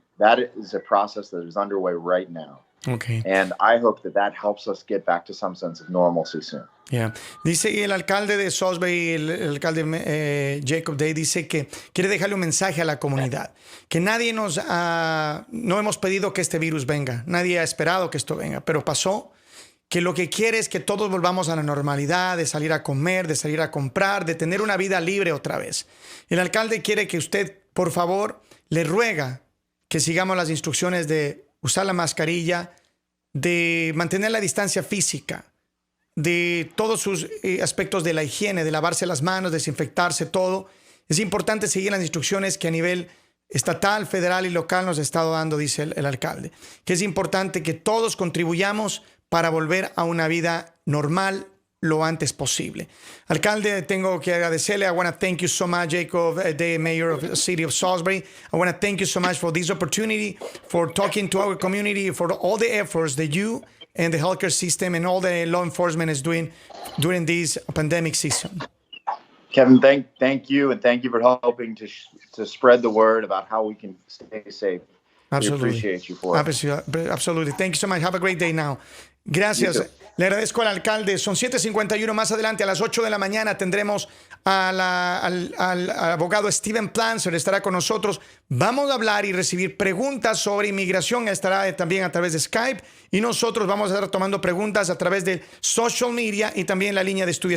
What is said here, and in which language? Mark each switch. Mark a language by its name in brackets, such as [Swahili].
[English] That is a process that is underway right now. Okay. And I hope that helps us get back to some sense of normalcy soon. Yeah. [Spanish] Dice el alcalde de Salisbury, el alcalde Jacob Day, dice que quiere dejarle un mensaje a la comunidad, que nadie no hemos pedido que este virus venga, nadie ha esperado que esto venga, pero pasó, que lo que quiere es que todos volvamos a la normalidad, de salir a comer, de salir a comprar, de tener una vida libre otra vez. El alcalde quiere que usted, por favor, le ruega que sigamos las instrucciones de usar la mascarilla, de mantener la distancia física, de todos sus aspectos de la higiene, de lavarse las manos, desinfectarse todo. Es importante seguir las instrucciones que a nivel estatal, federal y local nos ha estado dando, dice el alcalde. Que es importante que todos contribuyamos para volver a una vida normal lo antes posible. Alcalde, tengo que agradecerle. [English] I want to thank you so much, Jacob, the mayor of the city of Salisbury. I want to thank you so much for this opportunity, for talking to our community, for all the efforts that you and the healthcare system and all the law enforcement is doing during this pandemic season. Kevin, thank you, and thank you for helping to spread the word about how we can stay safe. Absolutely. We appreciate you for it. Absolutely. Thank you so much. Have a great day now. [Spanish] Gracias. Le agradezco al alcalde. Son 7:51. Más adelante, a las 8 de la mañana, tendremos al abogado Steven Planzer. Estará con nosotros. Vamos a hablar y recibir preguntas sobre inmigración. Estará también a través de Skype. Y nosotros vamos a estar tomando preguntas a través de [English] social media [Spanish] y también la línea de estudio.